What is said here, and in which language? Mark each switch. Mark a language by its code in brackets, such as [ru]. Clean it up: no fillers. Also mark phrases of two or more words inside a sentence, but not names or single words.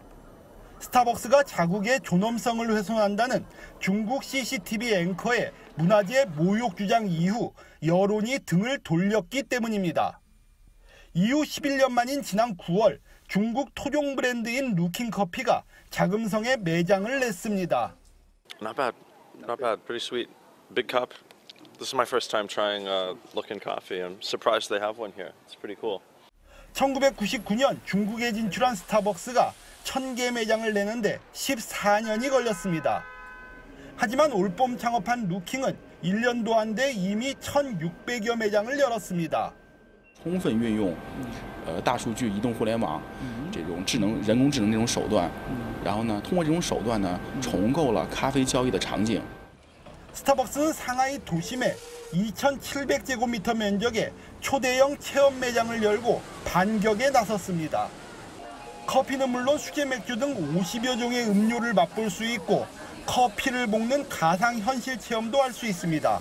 [ko] 스타벅스가 자국의 존엄성을 훼손한다는 중국 CCTV 앵커의 문화재 모욕 주장 이후 여론이 등을 돌렸기 때문입니다. 이후 11년 만인 지난 9월 중국 토종 브랜드인 루킹 커피가 자금성에 매장을 냈습니다. [en] Not bad. Pretty sweet. Big cup. This is my first time trying Luckin coffee. I'm surprised they have one here. It's pretty cool. [ko] 1999년 중국에 진출한 스타벅스가 1000개 매장을 내는데 14년이 걸렸습니다. 하지만 올봄 창업한 루킹은 1년도 안 돼 이미 1600여 매장을 열었습니다. [zh] 充分运用大数据、移动互联网这种人工智能这种手段，然后呢，通过这种手段呢，重构了咖啡交易的场景。 [ko] 스타벅스는 상하이 도심에 2,700제곱미터 면적의 초대형 체험 매장을 열고 반격에 나섰습니다. 커피는 물론 수제 맥주 등 50여 종의 음료를 맛볼 수 있고 커피를 볶는 가상현실 체험도 할 수 있습니다.